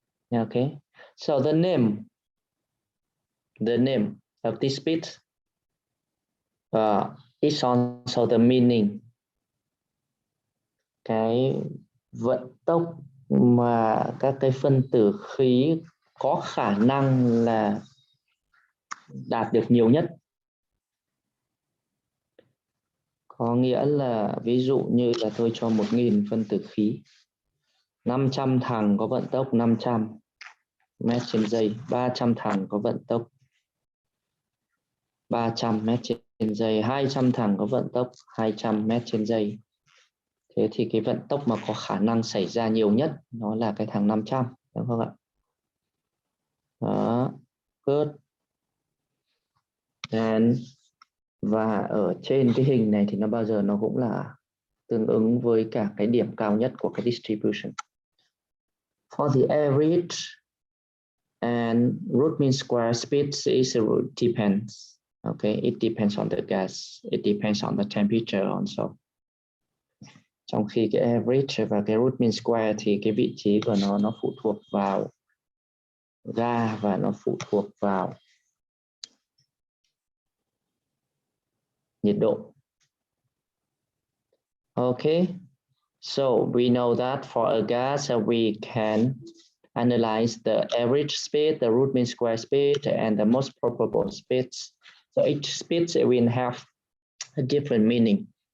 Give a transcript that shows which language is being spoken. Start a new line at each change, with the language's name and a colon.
English: Okay, so the name of this speed is also the meaning.
Vietnamese: Cái vận tốc mà các cái phân tử khí có khả năng là đạt được nhiều nhất. Có nghĩa là ví dụ như là tôi cho 1.000 phân tử khí, 500 thằng có vận tốc 500 mét trên giây, 300 thằng có vận tốc 300 mét trên giây, 200 thằng có vận tốc 200 mét trên giây. Thế thì cái vận tốc mà có khả năng xảy ra nhiều nhất nó là cái thằng 500, đúng không ạ? Đó, good. Và ở trên cái hình này thì nó bao giờ nó cũng là tương ứng với cả cái điểm cao nhất của cái distribution.
English: For the average and root mean square speed is depends. Okay, it depends on the gas. It depends on the temperature also.
Vietnamese: Trong khi cái average và cái root mean square thì cái vị trí của nó phụ thuộc vào ga và nó phụ thuộc vào nhiệt độ.
English: Okay, so we know that for a gas we can analyze the average speed, the root mean square speed, and the most probable speeds. So each speed will have a different meaning.